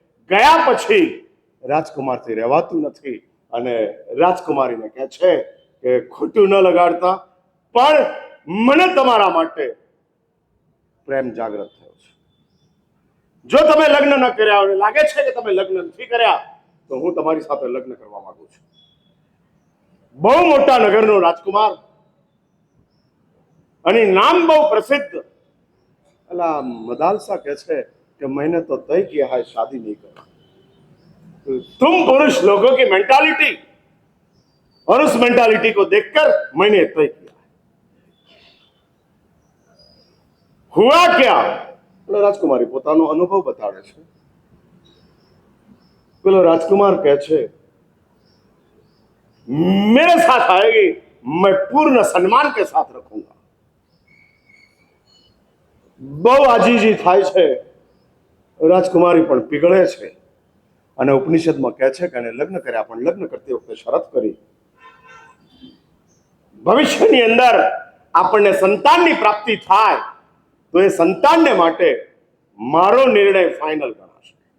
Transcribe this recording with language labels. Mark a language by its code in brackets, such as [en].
[gu] ગયા પછી રાજકુમારથી રહેવાતું નથી, અને રાજકુમારીને કહે છે કે ખોટું ન લગાડતા, પણ મને તમારા માટે પ્રેમ જાગૃત થયો છે. જો તમે લગ્ન ન કર્યા હોય, લાગે છે કે તમે લગ્ન નથી કર્યા, તો હું તમારી સાથે લગ્ન કરવા માંગુ છું. બહુ મોટા નગરનો રાજકુમાર, અને નામ બહુ પ્રસિદ્ધ. એટલે મદાલસા કહે છે [hi] कि मैंने तो तय किया है शादी नहीं करना. तुम पुरुष लोगों की मेंटालिटी और उस मेंटालिटी को देखकर मैंने तय किया है. हुआ क्या? [gu] પેલો રાજકુમારી પોતાનો અનુભવ બતાવે છે. પેલો રાજકુમાર કહે છે, [hi] मेरे साथ आएगी, मैं पूर्ण सम्मान के साथ रखूंगा. [gu] બહુ આજીજી થાય છે. રાજકુમારી પણ પીગળે છે, અને ઉપનિષદમાં કહે છે કે એને લગ્ન કર્યા, પણ લગ્ન કરતી વખતે શરત કરી, ભવિષ્યની અંદર આપણને સંતાનની પ્રાપ્તિ થાય તો એ સંતાનને માટે મારો નિર્ણય ફાઇનલ ગણાશે.